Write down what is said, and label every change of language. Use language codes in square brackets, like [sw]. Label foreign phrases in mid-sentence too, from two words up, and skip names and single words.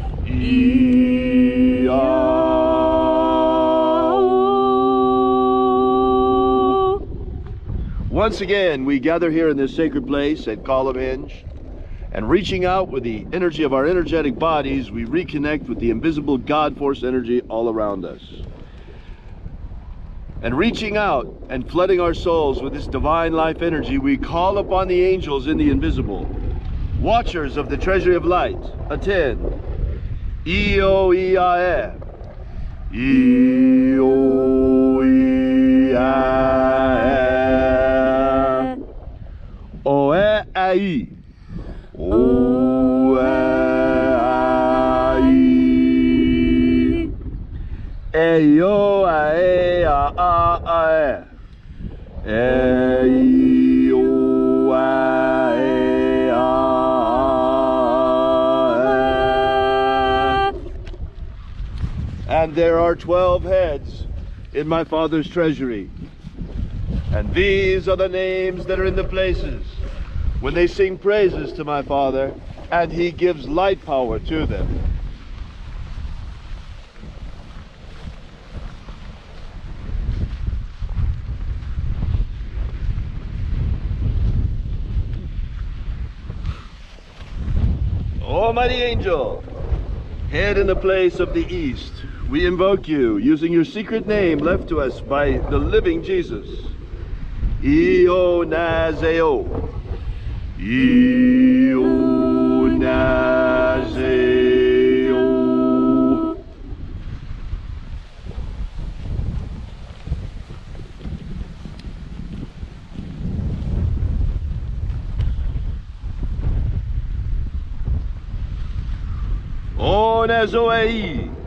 [en] Once again, we gather here in this sacred place at Column Hinge, and reaching out with the energy of our energetic bodies, we reconnect with the invisible God Force energy all around us. And reaching out and flooding our souls with this divine life energy, we call upon the angels in the invisible, watchers of the Treasury of Light. Attend. E-O-E-I-F. E-O-E-I-F. ai. O ai. E o a e a e. E o a e a e. And there are 12 heads in my Father's treasury. And these are the names that are in the places when they sing praises to my Father, and he gives light power to them. Almighty angel, head in the place of the east, we invoke you using your secret name left to us by the living Jesus. Io Nazeo. Io Nazeo. O Nazoei.